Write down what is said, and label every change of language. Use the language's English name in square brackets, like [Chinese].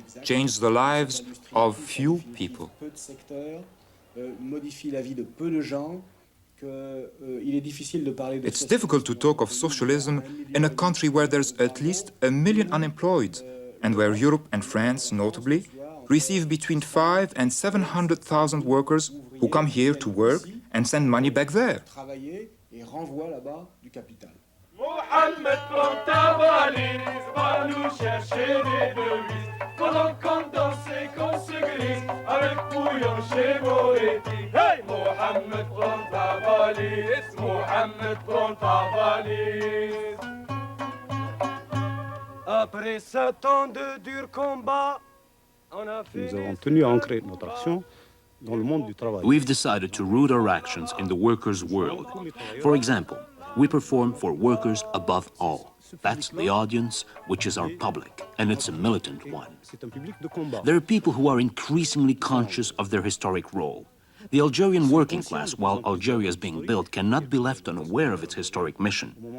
[English] change the lives of few people. It's difficult to talk of socialism in a country where there's at least 1 million unemployed, and where Europe and France, notably, receive between 500,000 and 700,000 workers who come here to work and send money back there. [French] Mohamed prend ta valise, va nous chercher des devises. Pendant qu'on danse et qu'on se glisse, avec bouillon chez Moretti. Hey! Mohamed prend ta valise, Mohamed prend ta valise. Après 7 ans de durs combats, on a fait... Nous avons tenu à ancrer notre action dans le monde du travail. [English] We've decided to root our actions in the workers' world. For example, we perform for workers above all. That's the audience, which is our public, and it's a militant one. There are people who are increasingly conscious of their historic role. The Algerian working class, while Algeria is being built, cannot be left unaware of its historic mission.